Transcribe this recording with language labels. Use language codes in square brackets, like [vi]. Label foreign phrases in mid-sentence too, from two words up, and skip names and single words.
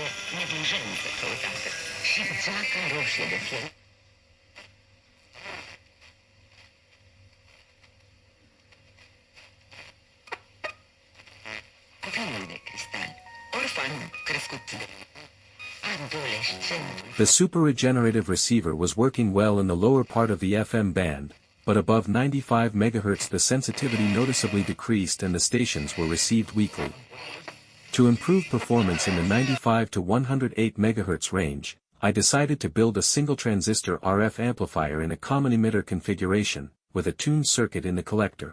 [ro] neglijență căutată și geaca roșie de fier. Copilul de cristal, orfan crescut de adolescent. [en] The super-regenerative receiver was working well in the lower part of the FM band, but above 95 MHz the sensitivity noticeably decreased and the stations were received weakly. To improve performance in the 95 to 108 MHz range, I decided to build a single-transistor RF amplifier in a common emitter configuration, with a tuned circuit in the collector.